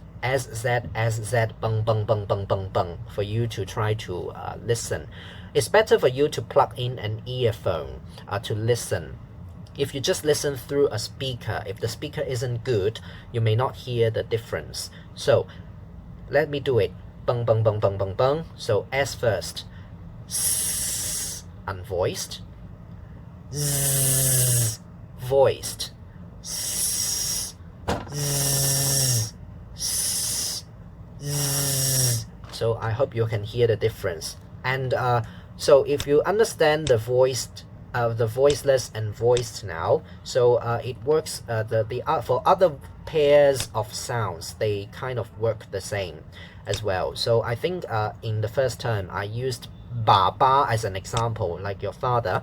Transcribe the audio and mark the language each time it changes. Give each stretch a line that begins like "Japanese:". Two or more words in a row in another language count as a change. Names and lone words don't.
English: S, Z, S, Z, bung, bung, bung, bung, bung, bung, for you to try to listen. It's better for you to plug in an earphone to listen. If you just listen through a speaker, if the speaker isn't good, you may not hear the difference. So let me do it. Bung, bung, bung, bung, bung, bung. So S first. S, unvoiced. Z, voiced. S, z, s, z. So I hope you can hear the difference. And so if you understand the voiceless and voiced now, so it works. For other pairs of sounds, they kind of work the same as well. So I think in the first term I used ba ba as an example, like your father.